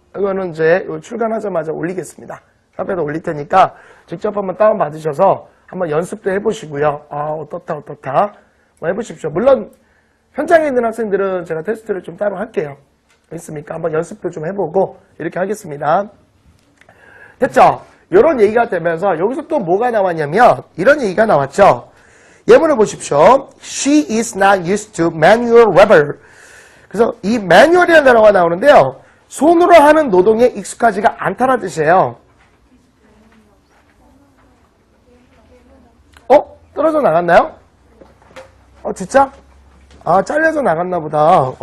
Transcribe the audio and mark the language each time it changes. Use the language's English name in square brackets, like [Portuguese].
[Korean] 이거는 이제 출간하자마자 올리겠습니다. 카페에다 올릴 테니까 직접 한번 다운받으셔서 한번 연습도 해보시고요. 어떻다. 뭐 해보십시오. 물론, 현장에 있는 학생들은 제가 테스트를 좀 따로 할게요. 있습니까? 한번 연습도 좀 해보고, 이렇게 하겠습니다. 됐죠? 이런 얘기가 되면서 여기서 또 뭐가 나왔냐면 이런 얘기가 나왔죠. 예문을 보십시오. [English] She is not used to manual labor. [Korean] 그래서 이 manual이라는 단어가 나오는데요. 손으로 하는 노동에 익숙하지가 않다는 뜻이에요. 떨어져 나갔나요? 진짜? 잘려서 나갔나 보다.